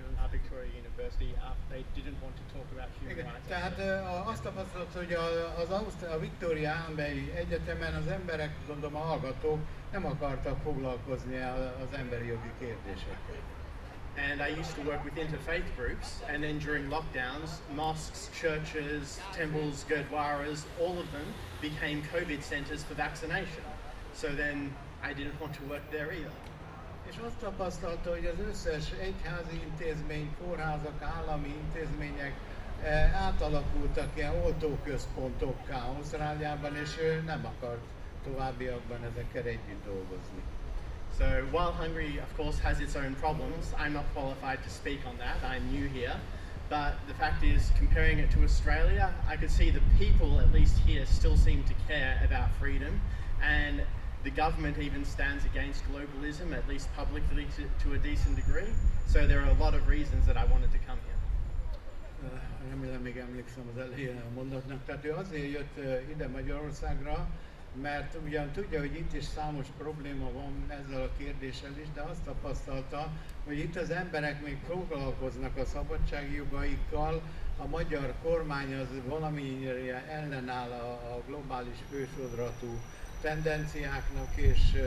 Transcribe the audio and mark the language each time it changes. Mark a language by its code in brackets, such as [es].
[en] Victoria University, they didn't want to talk about human rights. [hu] Tehát azt tapasztalta, hogy a Victoria állambeli egyetemen az emberek, gondolom a hallgatók nem akartak foglalkozni az emberi jogi kérdésekkel. [en] And I used to work with interfaith groups, and then during lockdowns, mosques, churches, temples, gurdwaras, all of them became COVID centers for vaccination. So then I didn't want to work there either. [hu] És azt tapasztalta, hogy az összes egyházi intézmény, kórházak, állami intézmények átalakultak ilyen oltóközpontokká Ausztráliában, és ő nem akart továbbiakban ezekkel együtt dolgozni. [en] So while Hungary, of course, has its own problems, I'm not qualified to speak on that. I'm new here. But the fact is, comparing it to Australia, I could see the people, at least here, still seem to care about freedom. And the government even stands against globalism, at least publicly to a decent degree. So there are a lot of reasons that I wanted to come here. [hu] Remélem még emlékszem az elején a mondatnak. Tehát ő azért jött ide Magyarországra, mert ugyan tudja, hogy itt is számos probléma van ezzel a kérdéssel is, de azt tapasztalta, hogy itt az emberek még foglalkoznak a szabadságjogaikkal, a magyar kormány az valamire ellenáll a globális fősodratú tendenciáknak, és